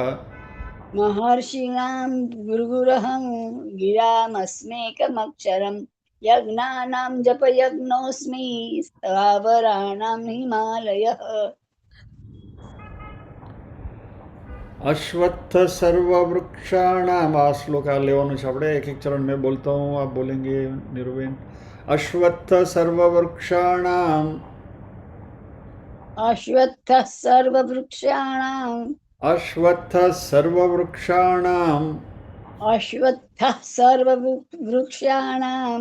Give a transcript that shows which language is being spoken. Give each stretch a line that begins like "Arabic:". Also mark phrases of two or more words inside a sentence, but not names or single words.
Sanskrit: महर्षीणां भृगुरहं गिरामस्मेकमक्षरं यज्ञानां जपयज्ञोऽस्मि स्थावराणां हिमालयः। अश्वत्थ सर्ववृक्षाणाम
Gujarati: આ શ્લોક લેવાનો છે આપણે
Hindi: एक एक चरण में बोलता हूँ आप बोलेंगे निर्वेन।
Sanskrit: अश्वत्थ सर्ववृक्षाणाम अश्वत्थः सर्ववृक्षाणां अश्वत्थः सर्ववृक्षाणां अश्वत्थः सर्ववृक्षाणां